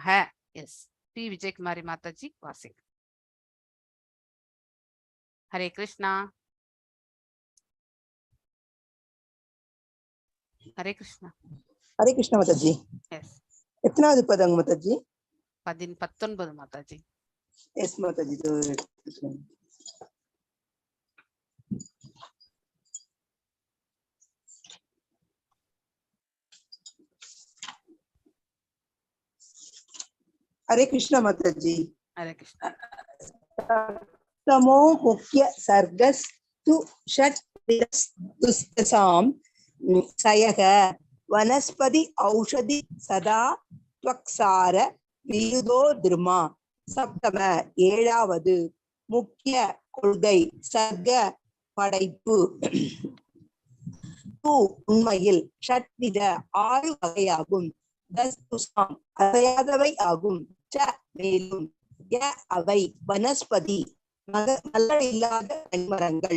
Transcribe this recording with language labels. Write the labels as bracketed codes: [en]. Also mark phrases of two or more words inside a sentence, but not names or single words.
[ta] எஸ், பி விஜயகுமாரி மாதாஜி வாசிங்க. ஹரே கிருஷ்ணா. ஹரே கிருஷ்ணா. ஹரே கிருஷ்ண மாதாஜி. எஸ், எத்தனாவது பதங்க மாதாஜி? 19 மாதாஜி. எஸ் மாதாஜி. [hi] हरे कृष्ण माता जी. हरे कृष्ण. [sa] तमो मुख्य सर्गस्तु षट् दुस्तसाम सयः वनस्पति औषधि सदा त्वक्सार विरुदो धर्मा. [ta] सप्तम ஏழாவது முக்கிய கொள்கை சர்க்க படைப்பு. உண்மையில் ஷட்வித 6 வகையாகும். தஸ்துசாம் அசையாதவை ஆகும். மேலும் அவை வனஸ்பதி மலர் இல்லாத கனிமரங்கள்.